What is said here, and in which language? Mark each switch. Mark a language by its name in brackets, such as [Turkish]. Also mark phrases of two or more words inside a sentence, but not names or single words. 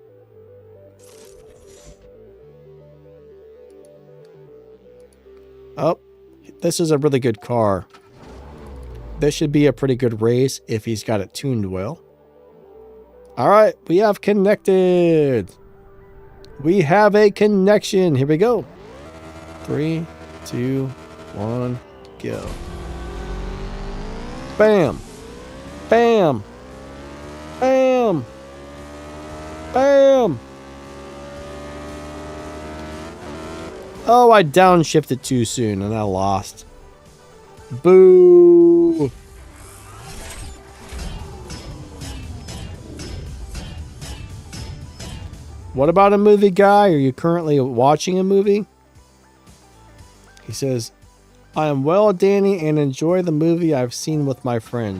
[English] Oh, this is a really good car. This should be a pretty good race if he's got it tuned well. Alright, we have connected. We have a connection. Here we go. 3, 2, 1, go. Bam. Bam. Bam. Bam. Oh, I downshifted too soon and I lost. Boo. What about a movie guy? Are you currently watching a movie? He says, I am well, Danny, and enjoy the movie I've seen with my friends.